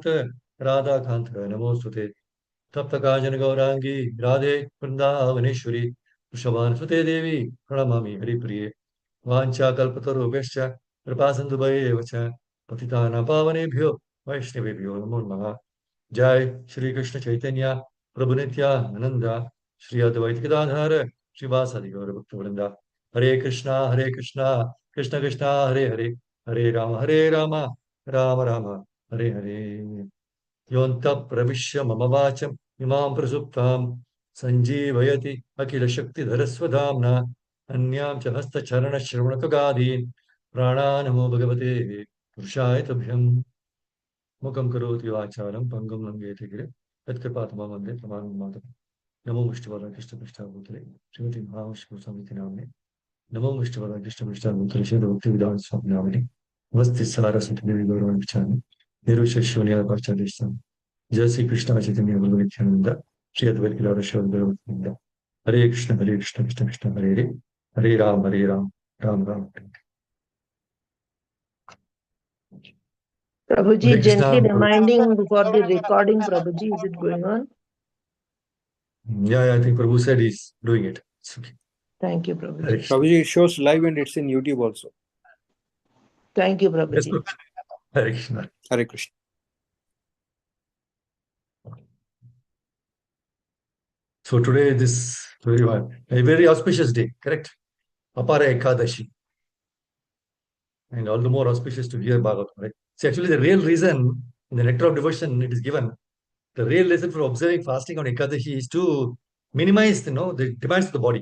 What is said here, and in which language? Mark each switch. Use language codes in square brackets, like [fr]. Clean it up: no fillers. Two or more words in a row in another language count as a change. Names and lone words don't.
[sa] राधाकान्त नमोऽस्तुते तप्तकाञ्चन गौराङ्गी राधे वृन्दावनेश्वरी वृषभानुसुते देवी प्रणमामि हरिप्रिये वाञ्छाकल्पतरुभ्यश्च कृपासिन्धुभ्येव च पतितानां पावनेभ्यो वैष्णवेभ्यो नमो नमः जय श्री कृष्ण चैतन्य प्रभु नित्यानंद श्री अद्वैत गदाधर श्रीवासादि गौर भक्तवृंदा हरे कृष्णा कृष्ण कृष्णा हरे हरे हरे राम राम राम हरे हरे योऽन्तः प्रविश्य मम वाचम् इमां प्रसुप्तां सञ्जीवयति अखिलशक्तिधरस्वधाम्ना अन्यां च हस्तचरणश्रवणकगादीन् प्राणानमो भगवते पुरुषाय तुभ्यम् मुखं करोति वाचालं पङ्गुं लङ्घयति गिरिं यत्कृपातमं वन्दे प्रमाणं मातरम् नमो विष्णुवराय कृष्णपृष्ठाभूतले श्रीमती महाविष्णुसंहिते नाम्ने नमो विष्णुवराय कृष्णपृष्ठाभूतले श्रीभक्तिविधान स्वामी नामिने नमस्ते सारस्वती देवी गौरवाणि प्रचारिणे निरुच्यशून्यवाचार्येषां जय श्री कृष्ण चैतन्य प्रभु नित्यानंद श्री अद्वैत गदाधर शिवासादि गौरभक्तवृंद हरे कृष्ण कृष्ण कृष्ण हरे हरे हरे राम राम राम हरे [en] Prabhuji, कृष्णा gently reminding for the recording, Prabhuji, is it going on? Yeah, I think Prabhu said he's doing it. It's okay. Thank you, Hare Prabhuji. Krishna. Prabhuji, it shows live and it's in YouTube also. Thank you, Yes, Prabhuji. Prabhu. [sa] हरे कृष्ण. हरे कृष्ण. [en] So today, this a very auspicious day, correct? Apara Ekadashi. And all the more auspicious to hear Bhagavatam, right? See, actually, the real reason in the Nectar of Devotion it is given, the real reason for observing fasting on Ekadashi is to minimize, the demands of the body.